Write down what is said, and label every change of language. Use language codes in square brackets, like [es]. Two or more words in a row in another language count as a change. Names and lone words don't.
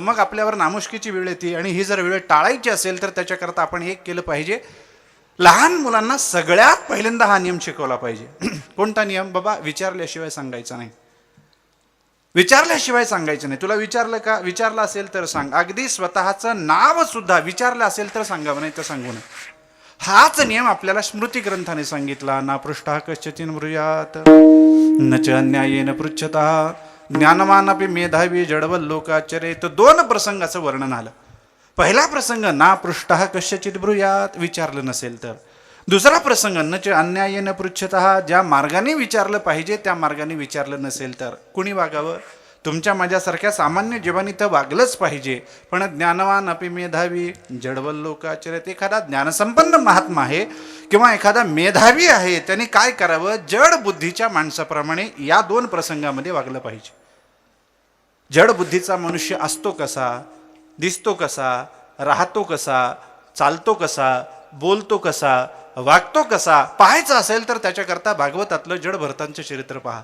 [mr] मग आपल्यावर नामुष्कीची वेळ येते आणि ही जर वेळ टाळायची असेल तर त्याच्याकरता आपण एक केलं पाहिजे, लहान मुलांना सगळ्यात पहिल्यांदा हा नियम शिकवला पाहिजे. कोणता नियम? बाबा विचारल्याशिवाय सांगायचा नाही, विचारल्याशिवाय सांगायचं नाही. तुला विचारलं का? विचारलं असेल तर सांग. अगदी स्वतःचं नाव सुद्धा विचारलं असेल तर सांगावं, नाही तर सांगू नये. हाच नियम आपल्याला स्मृती ग्रंथाने सांगितला. [sa] ना पृष्ठा कश्चिन ब्रूयात न च अन्यायेन पृच्छता ज्ञानवानपि मेधावी जडवल लोकाचरे. [mr] तर 2 प्रसंगाचं वर्णन आलं. पहिला प्रसंग [sa] ना पृष्ठा कश्चित ब्रूयात, [mr] विचारलं नसेल तर. दुसरा प्रसंग [sa] न च अन्यायेन पृच्छतः, [mr] ज्या मार्गाने विचारलं पाहिजे त्या मार्गाने विचारलं नसेल तर. कुणी वागावं? तुमच्या माझ्यासारख्या सामान्य जीवानी तर वागलंच पाहिजे, पण [sa] ज्ञानवान अपि मेधावी जडवल लोकाचरित. [mr] एखादा ज्ञानसंपन्न महात्मा आहे किंवा एखादा मेधावी आहे, त्याने काय करावं? जड बुद्धीच्या माणसाप्रमाणे या 2 प्रसंगामध्ये वागलं पाहिजे. जड बुद्धीचा मनुष्य असतो कसा, दिसतो कसा, राहतो कसा, चालतो कसा, बोलतो कसा, वागतो कसा पाहायचं असेल तर त्याच्याकरता भागवतातलं जड भरतांचे चरित्र पहा.